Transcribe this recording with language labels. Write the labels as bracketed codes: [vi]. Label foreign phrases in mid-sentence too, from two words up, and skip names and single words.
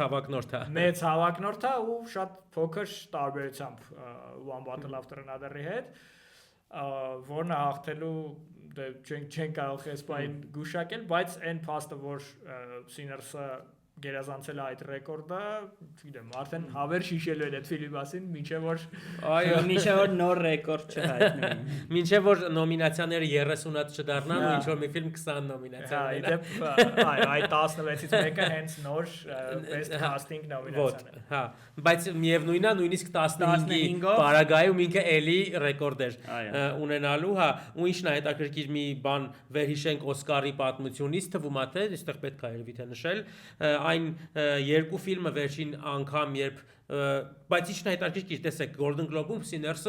[hy] հավակնորդ է ու շատ փոքր տարբերությամբ One Battle After Another-ի հետ, որն է հաղթելու դե չեն կարող էսպայն գուշակել, բայց այն փաստը, որ Sinners-ը գերազանցել է այդ ռեկորդը, չգիտեմ, արդեն հավեր շիշելու են այդ ֆիլմի մասին, մինչև որ նոր ռեկորդ չհայտնվի։ Մինչև որ նոմինացիաները 30-ած չդառնան ու ինչ որ մի ֆիլմ 20 նոմինացիա ունենա։ Այդ 16-ից մեկը հենց նոր [en] best casting [hy] նոմինացիան է։ Հա, բայց միևնույնն է, նույնիսկ 15-ի պարագայում ինքը էլի ռեկորդ էր ունենալու, հա, ու ինչն է հետաքրքիր մի բան վերհիշենք Օսկարի պատմությունից, թվում է թե այստեղ պետք է երևի թե նշել այն երկու ֆիլմը վերջին անգամ երբ բայց ինչն է հետաքրքիր տեսեք Golden Globe-ում Sinners-ը